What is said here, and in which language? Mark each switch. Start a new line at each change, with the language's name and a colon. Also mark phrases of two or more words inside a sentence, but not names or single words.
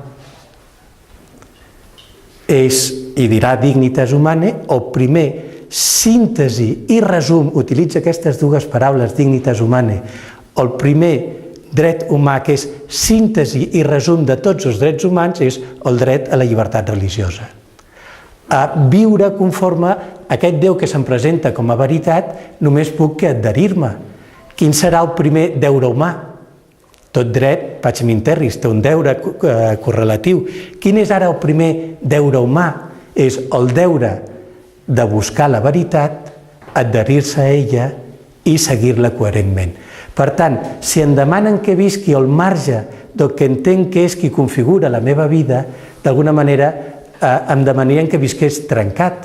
Catalan: És, i dirà
Latin: dignitas humanae,
Catalan: el primer síntesi i resum, utilitza aquestes dues paraules,
Latin: dignitas humanae,
Catalan: el primer dret humà que és síntesi i resum de tots els drets humans és el dret a la llibertat religiosa. A viure conforme a aquest Déu que se'm presenta com a veritat, només puc adherir-me. Quin serà el primer deure humà? Tot dret, pacem in terris, té un deure correlatiu. Quin és ara el primer deure humà? És el deure de buscar la veritat, adherir-se a ella i seguir-la coherentment. Per tant, si em demanen que visqui al marge del que entenc que és qui configura la meva vida, d'alguna manera em demanarien que visqués trencat.